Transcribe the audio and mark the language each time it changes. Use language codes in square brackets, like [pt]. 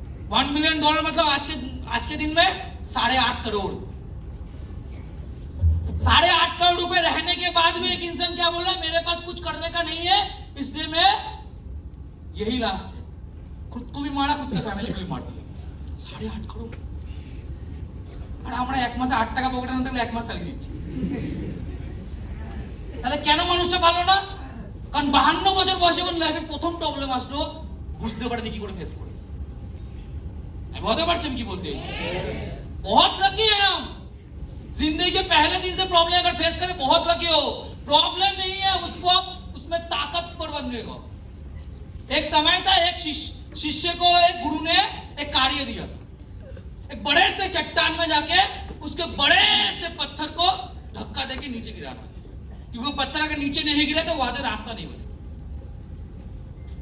[hi] $1 million मतलब आज के दिन में 8.5 करोड़। 8.5 करोड़ रुपए रहने के बाद में एक इंसान क्या बोला, मेरे पास कुछ करने का नहीं है, इसलिए मैं यही लास्ट है। खुद को भी मारा, खुद की फैमिली को भी मार दिया। 8.5 करोड़। [bn] আর আমরা এক মাসে 8 টাকা পকেটে না থাকলে এক মাস চালিয়ে দিচ্ছি। তাহলে কেন মানুষটা ভালো না? কারণ 52 বছর বয়সে কোন লাইফে প্রথম প্রবলেম আসলো, বুঝতে পারেনি কি করে ফেস করবে। আমি বুঝতে পারছি আমি কি বলতে চাইছি। [hi] बहुत लकी है हम, जिंदगी के पहले दिन से प्रॉब्लम अगर फेस करें बहुत लकी हो। प्रॉब्लम नहीं है, उसको आप उसमें ताकतवर बनने को। एक समय था, एक शिष्य को एक गुरु ने एक कार्य दिया था, एक बड़े से चट्टान में जाके उसके बड़े से पत्थर को धक्का देके नीचे गिराना, क्योंकि वो पत्थर अगर नीचे नहीं गिरा तो वहां से रास्ता नहीं बने।